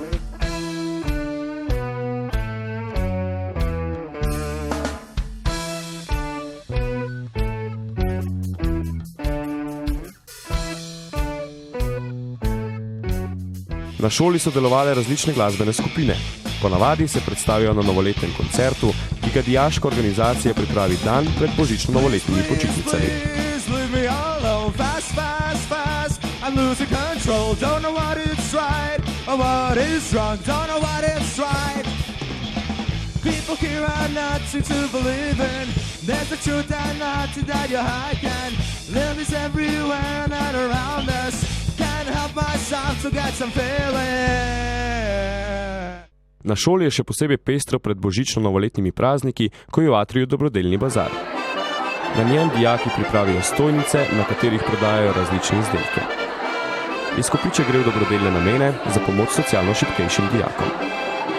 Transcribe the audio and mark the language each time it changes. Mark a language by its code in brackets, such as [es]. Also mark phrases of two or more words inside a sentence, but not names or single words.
[sl] Na šoli so delovale različne glasbene skupine. Ponavadi se predstavijo na novoletnem koncertu, ki ga dijaška organizacija pripravi dan pred božično-novoletnimi počitnicami. [en] I'm losing control, don't know what it's right or what is wrong, don't know what it's right. People here are nuts to believe in. There's the truth and nothing that you hide can. Live is everywhere and around us. Can't help myself to get some feeling. [sl] Na šoli je še posebej pestro pred božično-novoletnimi prazniki, ko je v atriju dobrodelni bazar. Na njem dijaki pripravijo stojnice, na katerih prodajajo različne izdelke. Izkupiček gre v dobrodelne namene za pomoč socialno šibkejšim dijakom.